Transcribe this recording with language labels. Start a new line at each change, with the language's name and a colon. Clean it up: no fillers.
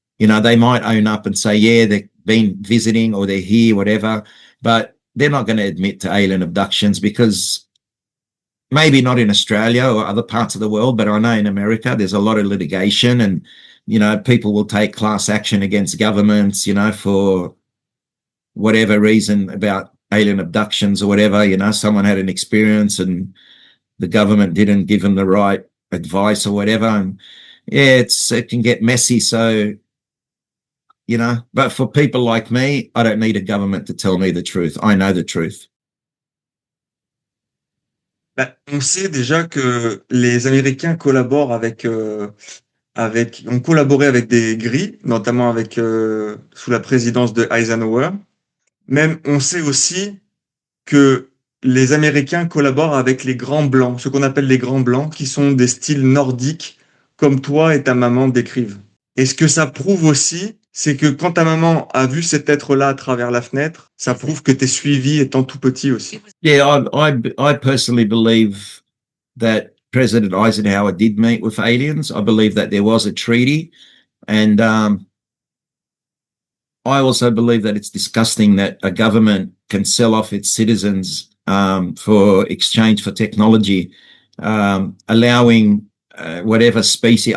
English: They might own up and say, yeah, they've been visiting or they're here, whatever, but they're not going to admit to alien abductions because maybe not in Australia or other parts of the world, but I know in America there's a lot of litigation and, people will take class action against governments, for whatever reason about alien abductions or whatever. Someone had an experience and the government didn't give them the right advice or whatever. And it can get messy. So, but for people like me, I don't need a government to tell me the truth. I know the truth.
French: On sait déjà que les Américains collaborent ont collaboré avec des gris, notamment sous la présidence de Eisenhower. Même, on sait aussi que les Américains collaborent avec les grands blancs, ce qu'on appelle les grands blancs, qui sont des styles nordiques, comme toi et ta maman décrivent. Et ce que ça prouve aussi, c'est que quand ta maman a vu cet être-là à travers la fenêtre, ça prouve que t'es suivi étant tout petit aussi.
English: Yeah, I personally believe that President Eisenhower did meet with aliens. I believe that there was a treaty. And I also believe that it's disgusting that a government can sell off its citizens for exchange for technology, allowing whatever species.